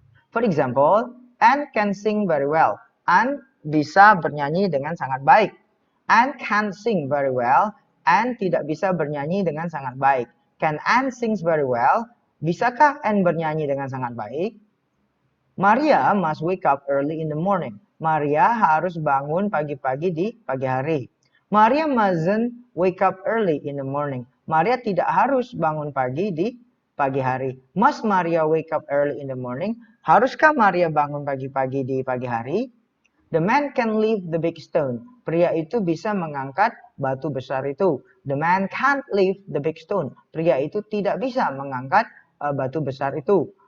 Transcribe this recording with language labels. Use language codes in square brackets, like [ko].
[en] For example, Anne can sing very well. [id] Anne bisa bernyanyi dengan sangat baik. [en] Anne can't sing very well. [id] Anne tidak bisa bernyanyi dengan sangat baik. [en] Can Anne sings very well? [id] Bisakah Anne bernyanyi dengan sangat baik? [en] Maria must wake up early in the morning. [id] Maria harus bangun pagi-pagi di pagi hari. [en] Maria mustn't wake up early in the morning. [id] Maria tidak harus bangun pagi di pagi hari. [en] Must Maria wake up early in the morning? [id] Haruskah Maria bangun pagi-pagi di pagi hari? [en] The man can lift the big stone. [id] Pria itu bisa mengangkat batu besar itu. [en] The man can't lift the big stone. [id] Pria itu tidak bisa mengangkat batu besar itu.